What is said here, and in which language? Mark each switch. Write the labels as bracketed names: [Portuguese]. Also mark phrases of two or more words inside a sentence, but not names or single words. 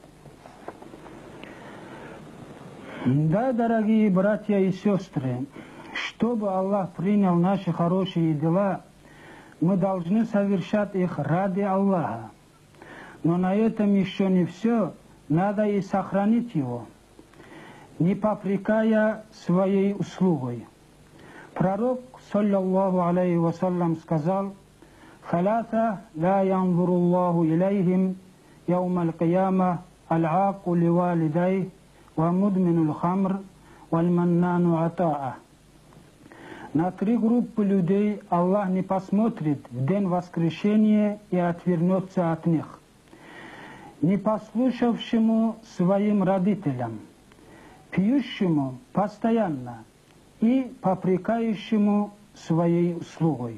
[Russian] Да, дорогие братья и сестры, чтобы Аллах принял наши хорошие дела, мы должны совершать их ради Аллаха. Но на этом еще не все, надо и сохранить его, не попрекая своей услугой. Пророк, [Arabic] صلى الله عليه وسلم, сказал: «ثلاثة لا ينظر الله إليهم يوم القيامة العاق لوالديه ومدمن الخمر والمنان عطاءه». [Russian] На 3 группы людей Аллах не посмотрит в день воскрешения и отвернется от них. Не послушавшему своим родителям, пьющему постоянно и попрекающему своей услугой.